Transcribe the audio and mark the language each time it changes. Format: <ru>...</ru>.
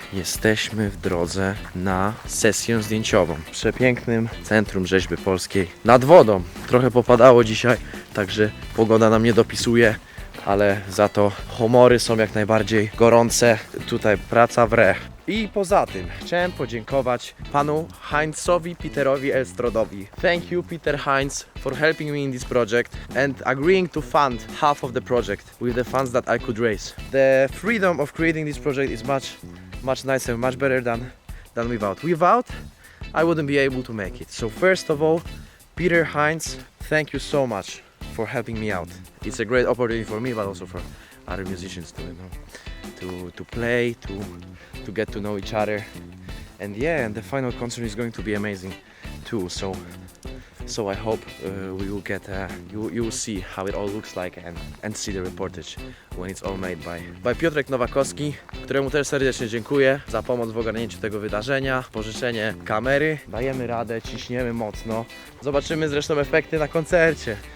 <pl>Jesteśmy w drodze na sesję zdjęciową w przepięknym Centrum Rzeźby Polskiej nad wodą. Trochę popadało dzisiaj, także pogoda nam nie dopisuje, ale za to humory są jak najbardziej gorące. Tutaj praca w re. I poza tym chciałem podziękować panu Heinzowi Peterowi Elstrodowi.</pl> <en>Thank you Peter Heinz for helping me in this project and agreeing to fund half of the project with the funds that I could raise. The freedom of creating this project is much nicer, much better than without. Without, I wouldn't be able to make it. So first of all, Peter Heinz, thank you so much for helping me out. It's a great opportunity for me, but also for other musicians to, you know, to play, to get to know each other, and yeah, and the final concert is going to be amazing too. So I hope we will get you will see how it all looks like and see the reportage when it's all made by Piotrek Nowakowski,</en> <pl>któremu też serdecznie dziękuję za pomoc w ogarnięciu tego wydarzenia, pożyczenie kamery. Dajemy radę, ciśniemy mocno. Zobaczymy zresztą efekty na koncercie.</pl>